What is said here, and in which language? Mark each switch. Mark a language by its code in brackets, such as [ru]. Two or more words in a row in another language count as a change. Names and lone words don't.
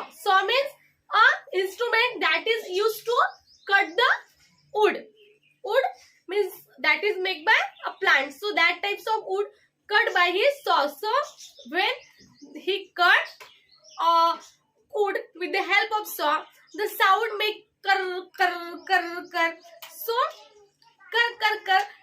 [en] Saw means a instrument that is used to cut the wood. Wood means that is made by a plant. So that types of wood cut by his saw. So when he cut wood with the help of saw, the sound make kar kar kar kar. So kar kar kar